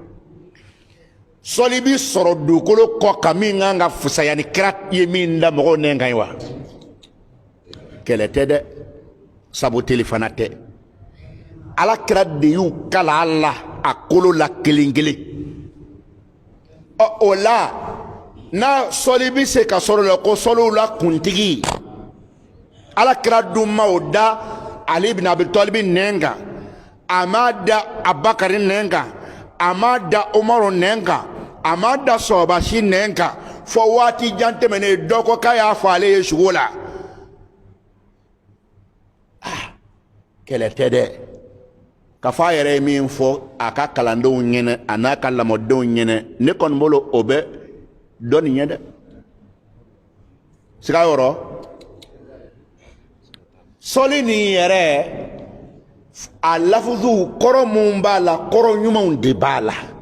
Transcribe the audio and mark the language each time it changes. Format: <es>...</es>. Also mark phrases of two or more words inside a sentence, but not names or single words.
<bm>sɔli bi sɔrɔ dugukolo kɔ kan min kan ka fisaya ni kira ye min da mɔgɔw nɛn kan ye wa kɛlɛ tɛ dɛ sabu teli fana tɛ ala kira de y'u kala la a kolo la kelen kelen o la n'a sɔli bi se ka sɔrɔ la ko sɔliw la kuntigi ala kira dun ma o da ali ibn abi talib nɛn kan a ma da abakari nɛn kan a ma da umaru nɛn kan a ma da sɔbasi nɛn kan fo waati jan tɛmɛnen dɔ ko k'a y'a fɔ ale ye sugo la kɛlɛ tɛ dɛ ka fɔ a yɛrɛ ye min fɔ a ka kalandenw ɲɛnɛ a n'a ka lamɔdenw ɲɛnɛ ne kɔni bolo o bɛ dɔ nin ɲɛ dɛ siga yɔrɔ sɔli nin yɛrɛ a lafuzuw kɔrɔ mun b'a la kɔrɔ ɲumanw de b'a la</bm>